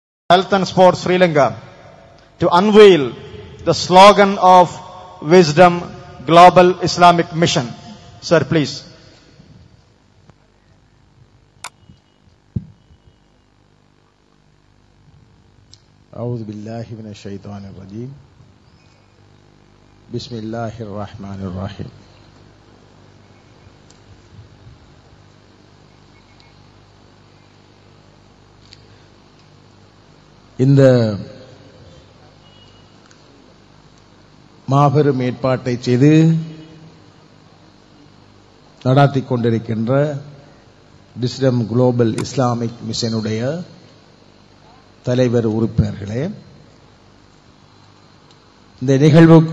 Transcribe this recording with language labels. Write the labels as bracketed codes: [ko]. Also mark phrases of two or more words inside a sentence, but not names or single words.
[en] Health and Sports Sri Lanka to unveil the slogan of Wisdom Global Islamic Mission. Sir, please. [ar] أعوذ بالله من الشيطان الرجيم بسم الله الرحمن الرحيم [ta] இந்த மாபெரும் ஏற்பாட்டை செய்து நடாத்தி கொண்டிருக்கின்ற விஸ்டம் குளோபல் இஸ்லாமிக் மிஷனுடைய தலைவர் உறுப்பினர்களே, இந்த நிகழ்வுக்கு